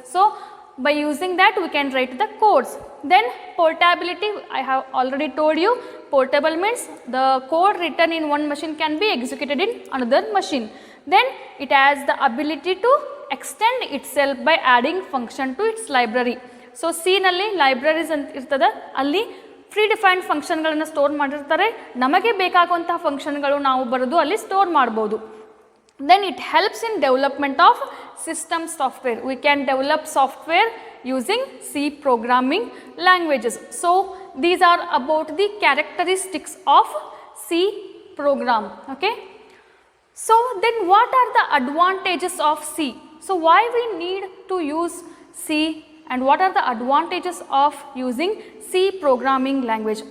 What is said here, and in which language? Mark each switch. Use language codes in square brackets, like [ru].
[en] So by using that we can write the codes. Then portability, I have already told you, portable means the code written in one machine can be executed in another machine. Then it has the ability to extend itself by adding function to its library. [kn] So ಸಿನಲ್ಲಿ libraries ಅಂತ ಇರ್ತದೆ, ಅಲ್ಲಿ free defined ಫಂಕ್ಷನ್ಗಳನ್ನು store ಮಾಡಿರ್ತಾರೆ, ನಮಗೆ ಬೇಕಾಗುವಂತಹ ಫಂಕ್ಷನ್ಗಳು ನಾವು ಬರೆದು ಅಲ್ಲಿ ಸ್ಟೋರ್ ಮಾಡ್ಬೋದು. [en] Then it helps in development of system software. We can develop software using C programming languages. So these are about the characteristics of C program. Okay. So then what are the advantages of C? So why we need to use C and what are the advantages of using C programming language?